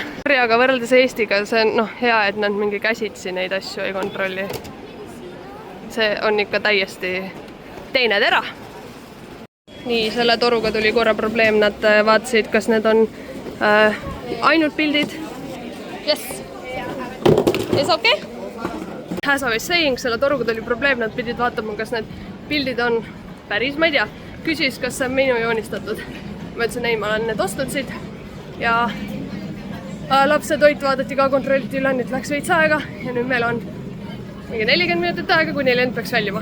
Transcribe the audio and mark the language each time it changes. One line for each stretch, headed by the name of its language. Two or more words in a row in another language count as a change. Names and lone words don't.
Estonian: Aga võrreldes Eestiga see on hea, et nad mingi käsitsi neid asju ei kontrolli. See on ikka täiesti teine tera. Nii, selle toruga tuli korra probleem. Nad vaatasid, kas need on ainult pildid.
English: Yes! Is okay? As I was saying,
Estonian: selle toruga tuli probleem. Nad pidid vaatama, kas need pildid on päris, ma ei tea. Küsis, kas see on minu joonistatud. Ma ütlesin, ei, ma olen need ostnud siit. Ja lapse toit vaadati ka, kontrolliti üle, nüüd läks veits aega ja nüüd meil on mingi 40 minutit aega, kuni lend peaks väljuma.